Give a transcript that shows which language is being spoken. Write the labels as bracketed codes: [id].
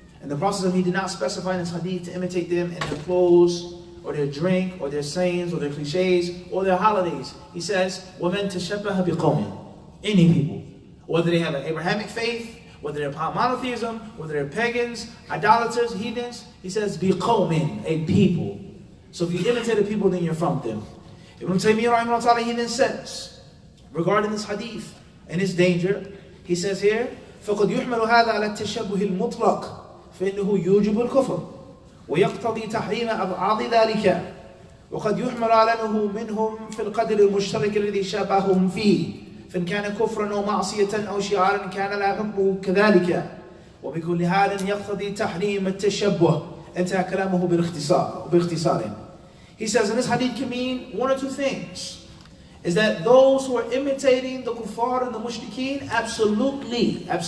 [en] And the Prophet, he did not specify in his hadith to imitate them in their clothes, or their drink, or their sayings, or their cliches, or their holidays. He says, [ar] وَمَن تَشَبَّهَ بِقَوْمٍ, [en] any people, whether they have an Abrahamic faith, whether they're monotheism, whether they're pagans, idolaters, heathens, he says, be qawmin, a people. So if you imitate the people, then you're from them. [ar] Ibn Taymiyyah rahimahullah, [en] he then says, regarding this hadith and its danger, he says here, [ar] فَقَدْ يُحْمَلُ هَذَا عَلَى التَّشَبُّهِ الْمُطْلَقِ فَإِنَّهُ يُوجِبُ الْكُفْرِ ويقتضي تحريم أبعاد ذلك وقد يحمل على أنه منهم في القدر المشترك الذي شابههم فيه فإن كان كفرا أو معصية أو شعارا كان لا حكمه كذلك وبكل حال يقتضي تحريم التشبه. انتهى كلامه باختصار. [en] He says in this hadith can mean one or two things. Is that those who are imitating the kuffar and the mushrikeen, absolutely.